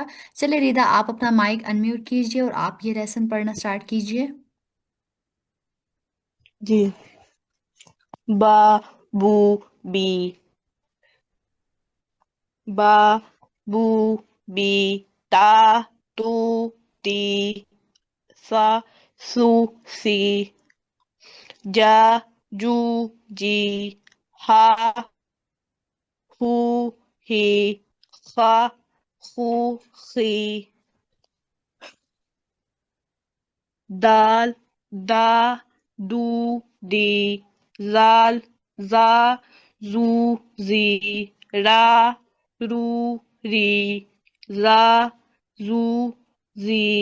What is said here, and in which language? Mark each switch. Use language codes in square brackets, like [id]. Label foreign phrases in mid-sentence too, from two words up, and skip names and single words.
[hi] चले रिदा, आप अपना माइक अनम्यूट कीजिए और आप ये लेसन पढ़ना स्टार्ट कीजिए। जी। बा बू बी, बा बू बी, ता तू ती, सा सू सी, जा जू जी, हा हू ही, खा खू खी, दाल दा दू दी, जाल जा जू जी, रा रू री, जा जू जी,